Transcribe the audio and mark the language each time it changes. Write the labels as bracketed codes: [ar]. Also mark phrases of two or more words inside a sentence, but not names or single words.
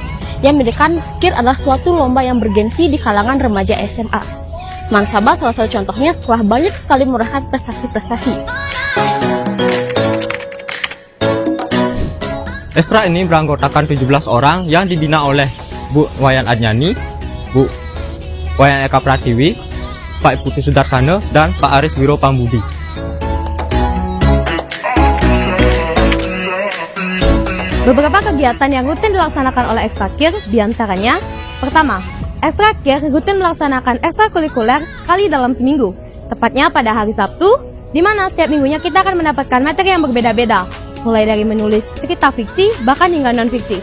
[id] Yang menjadikan KIR adalah suatu lomba yang bergensi di kalangan remaja SMA. Semarang Sabah salah satu contohnya setelah banyak sekali meraihkan prestasi-prestasi. Ekstra ini beranggotakan 17 orang yang dibina oleh Bu Wayan Adnyani, Bu Wayan Eka Pratiwi, Pak Putu Sudarsana, dan Pak Aris Wiro Pambudi. Beberapa kegiatan yang rutin dilaksanakan oleh Ekstra KIR diantaranya, pertama, Ekstra KIR rutin melaksanakan ekstrakurikuler sekali dalam seminggu, tepatnya pada hari Sabtu, di mana setiap minggunya kita akan mendapatkan materi yang berbeda-beda, mulai dari menulis cerita fiksi bahkan hingga non-fiksi.